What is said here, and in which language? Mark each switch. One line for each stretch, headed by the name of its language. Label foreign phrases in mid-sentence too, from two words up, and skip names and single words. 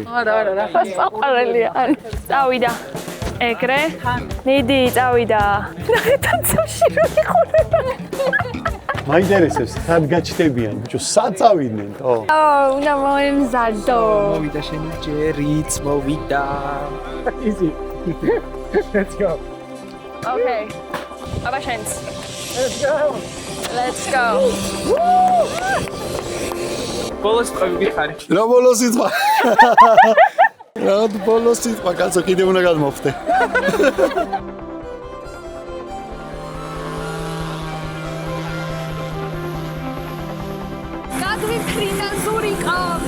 Georgian: არა, რა საყვარელია. წავიდა. ეგრე. ნიდი, წავიდა. ნახეთაცოში რო იხურება. მაინტერესებს სად გაჩდებიან, ბიჭო, სად წავიდნენ, ხო? უნდა მომემზადო. მოვიდა შენი ჯერიც, მოვიდა.
English: Easy. Let's go. Okay.
German: Aber schön's.
English: Let's go.
Georgian: ბოლოს წავიდი ხარი. რა ბოლოს იწვა? რა ბოლოს იწვა, კაცო კიდე უნდა გადმოვხდე. გადვიფრინა ზურიკა.